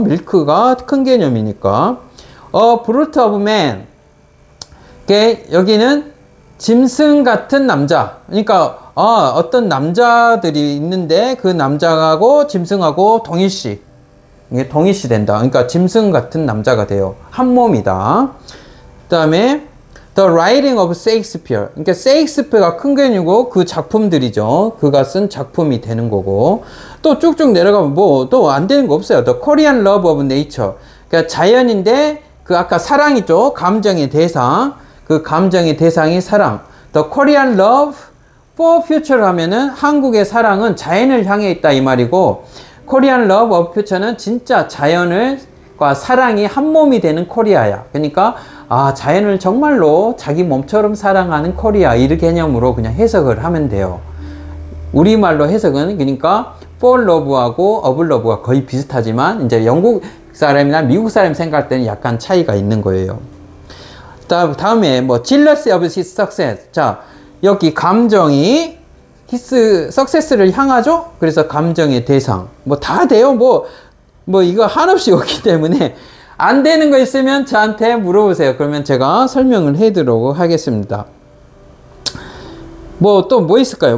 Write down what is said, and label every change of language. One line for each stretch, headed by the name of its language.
Korean: 밀크가 큰 개념이니까
English: brute of man
Korean: 여기는 짐승 같은 남자 그러니까 어떤 남자들이 있는데 그 남자하고 짐승하고 동일시 이게 동일시 된다. 그러니까 짐승 같은 남자가 돼요. 한 몸이다.
English: 그 다음에 The writing of Shakespeare.
Korean: 그러니까 셰익스피어가 큰 개념이고 그 작품들이죠. 그가 쓴 작품이 되는 거고 또 쭉쭉 내려가면 뭐 또 안 되는 거 없어요.
English: The Korean love of nature.
Korean: 그러니까 자연인데 그 아까 사랑이죠. 감정의 대상. 그 감정의 대상이 사랑.
English: The Korean love for future
Korean: 하면은 한국의 사랑은 자연을 향해 있다 이 말이고
English: Korean love of future
Korean: 는 진짜 자연과 사랑이 한 몸이 되는 코리아야. 그러니까 자연을 정말로 자기 몸처럼 사랑하는 코리아 이 개념으로 그냥 해석을 하면 돼요. 우리말로 해석은 그러니까 for love하고 of love가 거의 비슷하지만 이제 영국 사람이나 미국 사람 생각할 때는 약간 차이가 있는 거예요.
English: 다음에 뭐 jealousy of his success.
Korean: 자, 여기 감정이 his success를 향하죠. 그래서 감정의 대상. 뭐 다 돼요. 뭐 이거 한없이 없기 때문에 안 되는 거 있으면 저한테 물어보세요. 그러면 제가 설명을 해드리도록 하겠습니다. 뭐 또 뭐 있을까요?